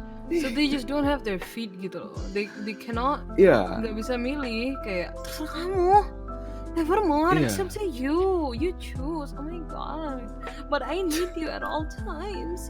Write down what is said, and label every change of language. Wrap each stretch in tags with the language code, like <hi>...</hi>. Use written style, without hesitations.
<en>So they just don't have their feet gitu loh. They cannot.</en> <id>Iya. Nggak bisa milih, kayak terserah kamu. Nevermore, Iya.</id> <en>it's up to you. You choose. Oh my god. But I need you at all times.</en>